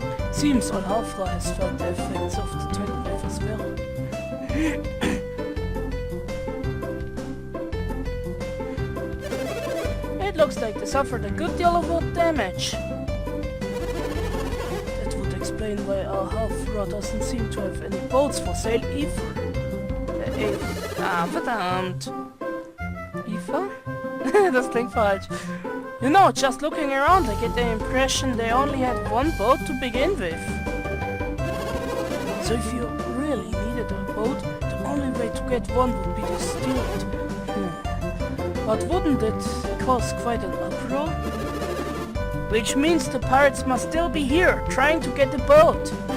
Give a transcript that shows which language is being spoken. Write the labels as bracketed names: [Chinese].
[English] Seems Al-Hafra has felt the effects of the tidal wave as well. It looks like they suffered a good deal of damage. That would explain why Al-Hafra doesn't seem to have any boats for sale either. [German] Verdammt. Eva? Das klingt falsch. [English] You know, just looking around, I get the impression they only had one boat to begin with. So if you really needed a boat, the only way to get one would be to steal it. But wouldn't it cause quite an uproar? Which means the pirates must still be here, trying to get the boat.